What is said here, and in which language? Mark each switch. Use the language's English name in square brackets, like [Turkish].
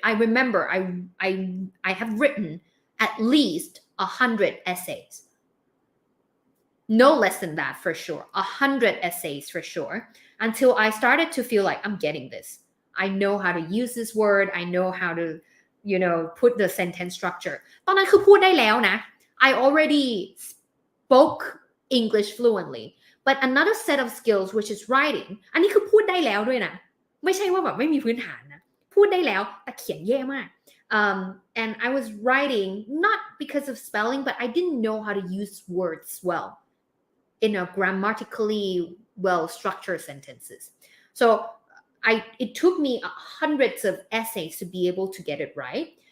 [English] I remember I have written at least 100 essays. No less than that for sure. 100 essays for sure. Until I started to feel like I'm getting this. I know how to use this word. I know how to, put the sentence structure. [Thai] ตอนนั้นคือพูดได้แล้วนะ [English] I already spoke English fluently. But another set of skills, which is writing, [Thai] อันนี้คือพูดได้แล้วด้วยนะ ไม่ใช่ว่าแบบไม่มีพื้นฐานนะ พูดได้แล้วแต่เขียนแย่มาก. [English] And I was writing not because of spelling, but I didn't know how to use words well in a grammatically well-structured sentences. So it took me hundreds of essays to be able to get it right.